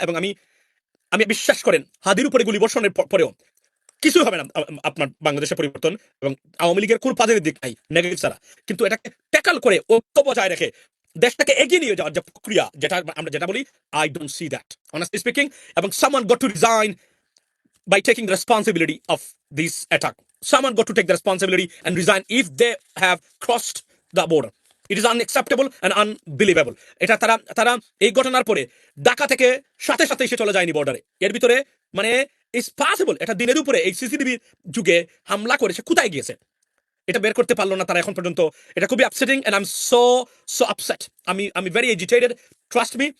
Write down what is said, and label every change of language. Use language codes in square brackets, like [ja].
[bn] এবং আমি আমি বিশ্বাস করেন হাদির উপরে গুলি বর্ষণের পরেও কিছু হবে না আপনার বাংলাদেশের পরিবর্তন, এবং আওয়ামী লীগের কোন পজিটিভ দিক নাই নেগেটিভ ছাড়া। কিন্তু এটাকে ট্যাকল করে ঐক্য বজায় রেখে দেশটাকে এগিয়ে নিয়ে যাওয়ার যে প্রক্রিয়া, যেটা আমরা যেটা বলি, [en] I don't see that honestly speaking. [bn] এবং [en] Someone got to resign by taking the responsibility of this attack. Someone got to take the responsibility and resign if they have crossed the border. It is unacceptable and unbelievable. [bn] এটা তারা তারা এই ঘটনার পরে ঢাকা থেকে সাথে সাথে এসে চলে যায়নি বর্ডারে, এর ভিতরে মানে [en] it's possible [bn] এটা দিনের উপরে এই সিসিটিভি যুগে হামলা করেছে, কোথায় গিয়েছে এটা বের করতে পারলো না তারা এখন পর্যন্ত। এটা খুবই [en] Upsetting and I am so upset. [bn] আমি [en] Very agitated, trust me.